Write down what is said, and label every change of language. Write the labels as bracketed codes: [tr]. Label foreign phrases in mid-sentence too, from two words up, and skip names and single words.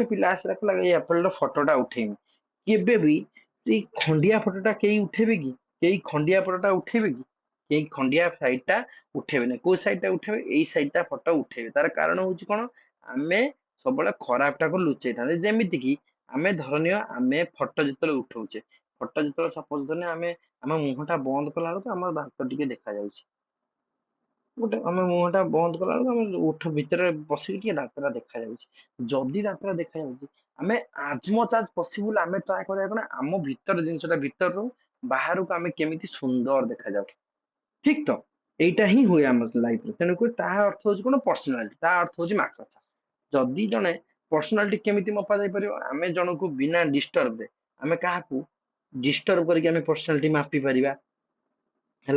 [or] ପିଲା ଆସିଲା କହିଲା ଏଇ ଆପେଲ ର ଫଟୋଟା ଉଠେଇମି କେବେ ବି ଏଇ ଖଣ୍ଡିଆ ଫଟୋଟା କେହି ଉଠେଇବେ କି କେହି ଖଣ୍ଡିଆ ଫଟୋଟା ଉଠେଇବେ କି କେହି ଖଣ୍ଡିଆ ସାଇଡ ଟା ଉଠେଇବେନି କୋଉ ସାଇଡ ଟା ଉଠେଇବେ ଏଇ ସାଇଡ ଟା ଫଟୋ ଉଠେଇବେ ତାର କାରଣ ହଉଛି କଣ ଆମେ ସବୁବେଳେ ଖରାପ ଟାକୁ ଲୁଚେଇଥାନ୍ତି ଯେମିତି କି ଆମେ ଧରନୀୟ ଆମେ ଫଟୋ ଯେତେବେଳେ ଉଠଉଛେ ଫଟୋ ଯେତେବେଳେ ସପୋଜ ଧରିନିଅ ଆମେ ଆମ ମୁହଁ ଟା ବନ୍ଦ କଲା ବେଳକୁ ଆମର ଦାନ୍ତ ଟିକେ ଦେଖା ଯାଉଛି ଗୋଟେ ଆମେ ମୁହଁଟା ବନ୍ଦ କଲା ବେଳକୁ ଆମେ ଓଠ ଭିତରେ ପଶିକି ଟିକେ ଦାନ୍ତଟା ଦେଖାଯାଉଛି। ଯଦି ଦାନ୍ତଟା ଦେଖାଯାଉଛି ଆମେ [en] as much as possible [or] ଆମେ ଟ୍ରାଏ କରିବା କଣ ଆମ ଭିତର ଜିନିଷଟା ଭିତରରୁ ବାହାରକୁ ଆମେ କେମିତି ସୁନ୍ଦର ଦେଖାଯାଉ। ଠିକ ତ? ଏଇଟା ହିଁ ହୁଏ ଆମ ଲାଇଫରେ। ତେଣୁକରି ତାହା ଅର୍ଥ ହଉଛି କଣ ପର୍ସନାଲିଟି, ତା ଅର୍ଥ ହଉଛି ମାର୍କସ। ଆଚ୍ଛା ଯଦି ଜଣେ ପର୍ସନାଲିଟି କେମିତି ମପା ଯାଇପାରିବ? ଆମେ ଜଣକୁ ବିନା ଡିଷ୍ଟର୍ବରେ ଆମେ କାହାକୁ ଡିଷ୍ଟର୍ବ କରିକି ଆମେ ପର୍ସନାଲିଟି ମାପି ପାରିବା ହେଲା।